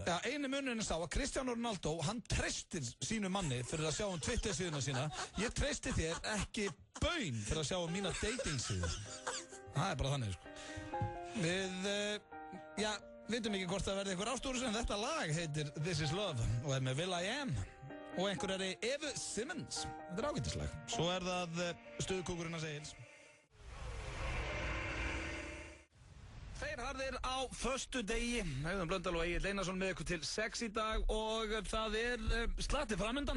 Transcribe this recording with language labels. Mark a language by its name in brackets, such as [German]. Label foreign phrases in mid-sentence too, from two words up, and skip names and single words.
[Icelandic] Já, einu munurinn er sá að Cristiano Ronaldo, hann treystir sínu manni fyrir að sjá Twitter-síðuna sína. Ég treysti þér ekki baun fyrir að sjá mína dating-síðu. Það er bara þannig, sko. vitum ekki hvort það verði einhver ástúrus en þetta lag heitir This Is Love og er með will.i.am og einhver er Eva Simmons. Þetta er ágætislag. Svo er það stuðkúkurinn að Egils. Tveir harðir á föstu degi. Auðun Blöndal og Egill Einarsson með ykkur til 6 í dag og það er slatti framundan.